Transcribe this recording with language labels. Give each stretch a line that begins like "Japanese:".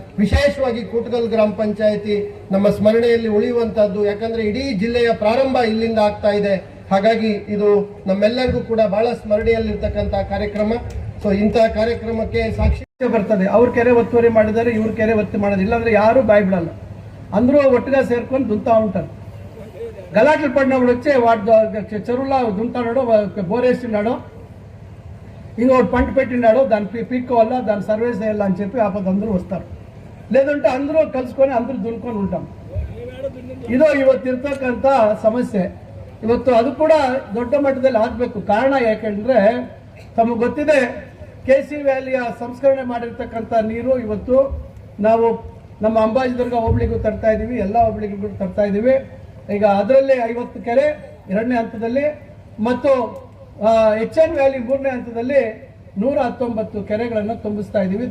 Kannada: ವಿಶೇಷವಾಗಿ ಕೂಟಗಲ್ ಗ್ರಾಮ ಪಂಚಾಯಿತಿ ನಮ್ಮ ಸ್ಮರಣೆಯಲ್ಲಿ ಉಳಿಯುವಂತಹದ್ದು. ಯಾಕಂದ್ರೆ ಇಡೀ ಜಿಲ್ಲೆಯ ಪ್ರಾರಂಭ ಇಲ್ಲಿಂದ ಆಗ್ತಾ ಇದೆ. ಹಾಗಾಗಿ ಇದು ನಮ್ಮೆಲ್ಲರಿಗೂ ಕೂಡ ಬಹಳ ಸ್ಮರಣೆಯಲ್ಲಿರ್ತಕ್ಕಂಥ ಕಾರ್ಯಕ್ರಮ. ಸೊ ಇಂತಹ ಕಾರ್ಯಕ್ರಮಕ್ಕೆ ಸಾಕ್ಷಿ ಬರ್ತದೆ. ಅವ್ರ ಕೆರೆ ಒತ್ತುವರಿ ಮಾಡಿದ್ದಾರೆ, ಇವ್ರ ಕೆರೆ ಒತ್ತಿ ಮಾಡೋದಿಲ್ಲ ಅಂದ್ರೆ ಯಾರು ಬಾಯ್ ಬಿಡಲ್ಲ. ಅಂದ್ರೂ ಒಟ್ಟಿಗೆ ಸೇರ್ಕೊಂಡು ದುಂತಾ ఉంటారు.
Telugu: గలాట్లు పడినప్పుడు వచ్చి వాడు చెరువులో దుంతాడు, బోరేసినాడు, ఇంకోటి పంట పెట్టినాడు, దాన్ని పీక్కోవాలా, దాన్ని సర్వీస్ చేయాలా అని చెప్పి ఆపద అందరూ వస్తారు. లేదంటే అందరూ కలుసుకొని అందరూ దున్నుకొని ఉంటాం.
Kannada: ಇದು ಇವತ್ತಿರ್ತಕ್ಕಂಥ ಸಮಸ್ಯೆ. ಇವತ್ತು ಅದು ಕೂಡ ದೊಡ್ಡ ಮಟ್ಟದಲ್ಲಿ ಆಗಬೇಕು. ಕಾರಣ ಯಾಕೆಂದ್ರೆ ತಮಗೆ ಗೊತ್ತಿದೆ, KC ವ್ಯಾಲಿಯ ಸಂಸ್ಕರಣೆ ಮಾಡಿರ್ತಕ್ಕಂಥ ನೀರು ಇವತ್ತು ನಾವು ನಮ್ಮ ಅಂಬಾಜಿದುರ್ಗ ಹೋಬಳಿಗೂ ತರ್ತಾ ಇದ್ದೀವಿ, ಎಲ್ಲ ಹೋಬಳಿಗೂ ತರ್ತಾ ಇದ್ದೀವಿ. ಈಗ ಅದರಲ್ಲಿ 50 ಕೆರೆ 2ನೇ ಹಂತದಲ್ಲಿ ಮತ್ತು HN ವ್ಯಾಲಿ 3ನೇ ಹಂತದಲ್ಲಿ 119 ಕೆರೆಗಳನ್ನು ತುಂಬಿಸ್ತಾ ಇದ್ದೀವಿ.